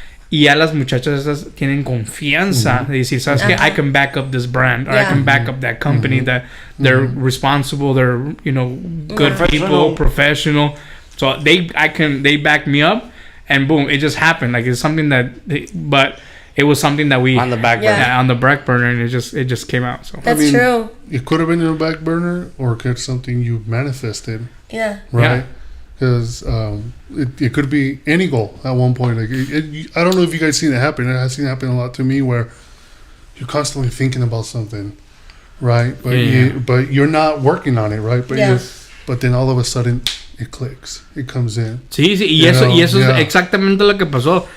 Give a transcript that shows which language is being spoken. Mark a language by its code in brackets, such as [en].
[es] Y ya las muchachas esas tienen confianza de decir, ¿sabes qué? [en] I can back up this brand, or I can back up that company, that they're responsible, they're, good people, professional. So they back me up, and boom, it just happened. Like it's something but it was something that we on the back burner. Yeah, on the back burner, and it just came out. So that's true. It could have been in the back burner, or it could be something you manifested. Yeah. Right. Yeah. Because it could be any goal at one point. Like I don't know if you guys seen it happen. I've seen it happen a lot to me where you're constantly thinking about something, right? But but you're not working on it, right? But but then all of a sudden it clicks. It comes in. [es] Sí, y eso es exactamente lo que pasó.